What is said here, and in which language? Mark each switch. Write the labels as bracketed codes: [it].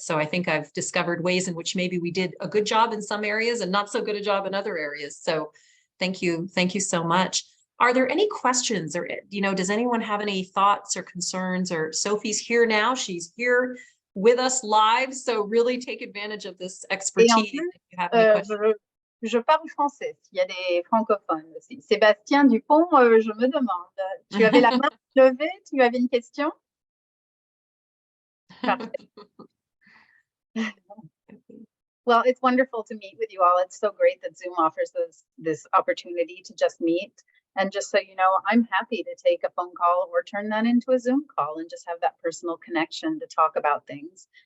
[en] So I think I've discovered ways in which maybe we did a good job in some areas and not so good a job in other areas. So thank you. Thank you so much. Are there any questions, or, does anyone have any thoughts or concerns? Or Sophie's here now. She's here with us live. So really take advantage of this expertise. If you have any questions. [fr] Je parle français, s'il y a des francophones aussi. Sébastien Dupont, je me demande, tu avais la main levée, tu avais une question? [en] Well, it's wonderful to meet with you all. It's so great that Zoom offers this opportunity to just meet. And just so you know, I'm happy to take a phone call or turn that into a Zoom call and just have that personal connection to talk about things.